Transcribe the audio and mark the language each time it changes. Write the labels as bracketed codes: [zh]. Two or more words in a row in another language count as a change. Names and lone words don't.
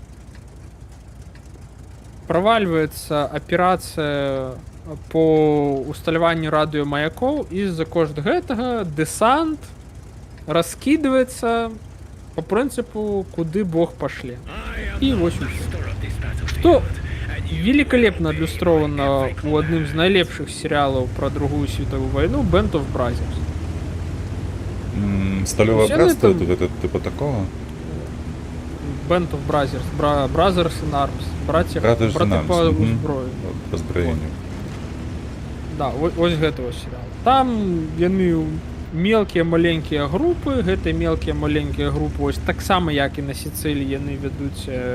[be] Правальваецца аперацыя по усталяванню радыёмаякоў, і за кошт гэтага дэсант раскідваецца по прынцыпу куды Бог пашле. І вось усё. Што великолепно адлюстровано у адным з найлепшых серіалаў пра Другую световую вайну Band of Brothers. [ru] Сталёвое братство, тут это типа такого? Band of Brothers, Brothers in Arms, [be] браты по зброю. По зброенню. Да, ось гэтого серіала. Там яны мелкія маленькія групы, гэтыя мелкія маленькія групы, ось таксама як і на Сіцыліі яны вядуць